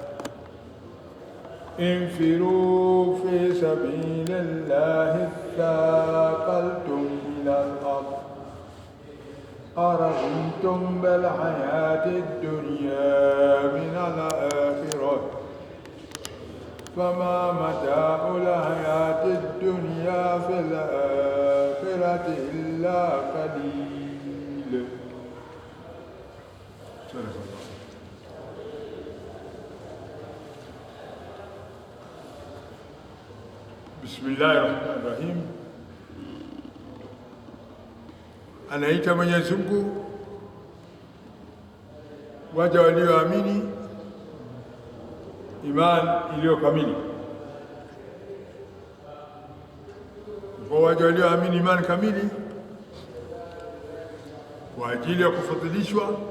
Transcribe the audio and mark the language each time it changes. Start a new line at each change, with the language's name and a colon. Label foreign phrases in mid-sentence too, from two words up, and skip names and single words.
Arabic: انفروا في سبيل الله اثاقلتم إلى الأرض أرضيتم بالحياة الدنيا من الآخرة فما متاع الحياة الدنيا في الآخرة إلا قليل. بسم الله الرحمن الرحيم.
Swahili: Anaita Mwenyezi Mungu waja walioamini imani iliyo kamili. Kwa waja walioamini imani kamili kwa ajili ya kufadhilishwa